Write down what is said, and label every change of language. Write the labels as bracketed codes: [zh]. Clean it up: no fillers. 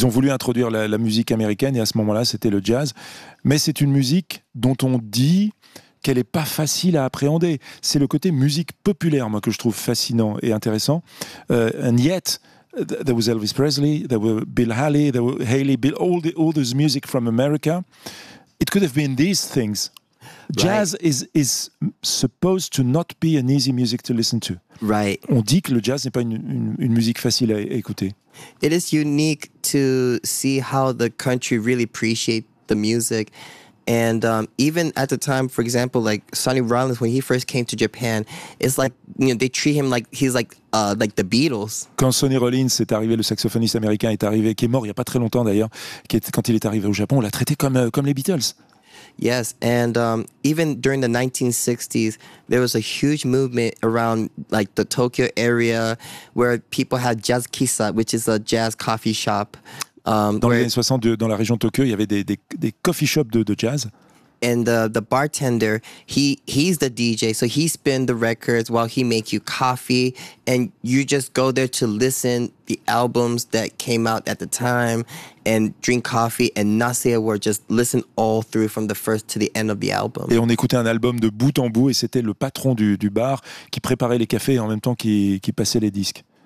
[fr] Ils ont voulu introduire la musique américaine, et à ce moment-là, c'était le jazz. Mais c'est une musique dont on dit qu'elle est pas facile à appréhender. C'est le côté musique populaire, moi, que je trouve fascinant et intéressant. [en] And yet, there was Elvis Presley, there were Bill Haley, there were Haley, Bill, all this music from America. It could have been these things. Right. Jazz is supposed to not be an easy music to listen to. Right. [fr] On dit que le jazz n'est pas une musique facile à écouter. [en] It is unique to see how the country really appreciate the music. And even at the time, for example, like Sonny Rollins, when he first came to Japan, it's like, you know, they treat him like he's like the Beatles. [fr] Quand Sonny Rollins est arrivé, le saxophoniste américain est arrivé, qui est mort il y a pas très longtemps d'ailleurs, quand il est arrivé au Japon, on l'a traité comme les Beatles. [en] Yes, and even during the 1960s, there was a huge movement around like the Tokyo area where people had jazz kissa, which is a jazz coffee shop. [fr] Dans les années 60, dans la région de Tokyo, il y avait des coffee shops de jazz. [en] And the bartender, he's the DJ, so he spins the records while he makes you coffee, and you just go there to listen the albums that came out at the time, and drink coffee and not say a word, just listen all through from the first to the end of the album. [fr] Et on écoutait un album de bout en bout, et c'était le patron du bar qui préparait les cafés en même temps qui passait les disques.